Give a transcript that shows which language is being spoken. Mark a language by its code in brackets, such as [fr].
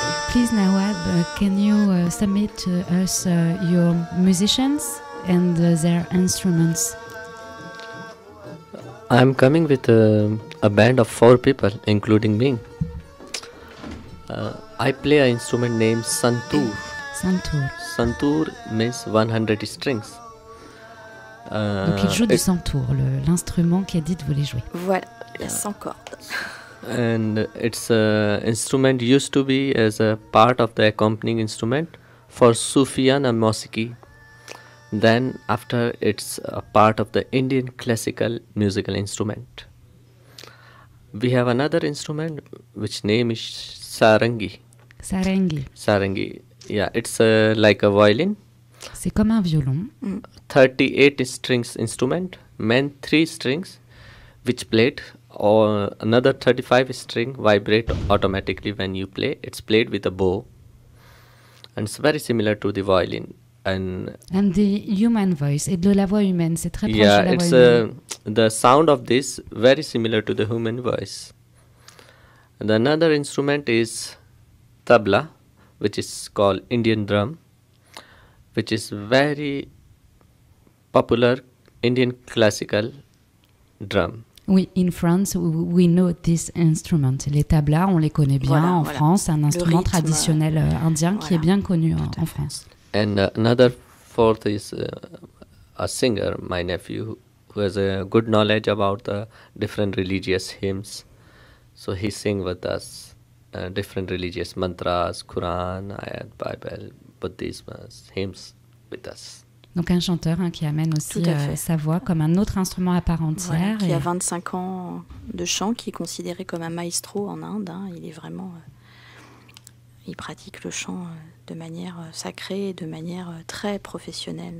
[en] Please, Nawab, can you submit to us your musicians and their instruments? I'm coming with a band of 4 people, including me. I play an instrument named Santoor. Santoor. Santoor means 100 strings. [fr] Donc il joue du santoor, l'instrument qui a dit de vous les jouer. Voilà, il y a 100 cordes. [en] And its instrument used to be as a part of the accompanying instrument for Sufiyana Musiqi. Then after it's a part of the Indian classical musical instrument. We have another instrument which name is sarangi. Sarangi. Sarangi, yeah, it's like a violin. [fr] C'est comme un violon. [en] 38 strings instrument, main 3 strings, which played, or another 35 string vibrate automatically when you play. It's played with a bow, and it's very similar to the violin. And the human voice, [fr] et de la voix humaine, c'est très proche [en] yeah, [fr] de la [en] it's [fr] voix humaine. [en] the sound of this very similar to the human voice. And another instrument is tabla, which is called Indian drum, which is very popular Indian classical drum. Oui, in France, we know this instrument. [fr] Les tablas, on les connaît bien en France. C'est un instrument rythme, traditionnel indien qui est bien connu en France. [en] And another fourth is a singer, my nephew, who has a good knowledge about the different religious hymns. So he sing with us different religious mantras, Quran, ayat, Bible, Buddhism, hymns with us. [fr] Donc un chanteur qui amène aussi sa voix comme un autre instrument à part entière. Voilà, qui a 25 ans de chant, qui est considéré comme un maestro en Inde. Il est vraiment... il pratique le chant de manière sacrée, de manière très professionnelle.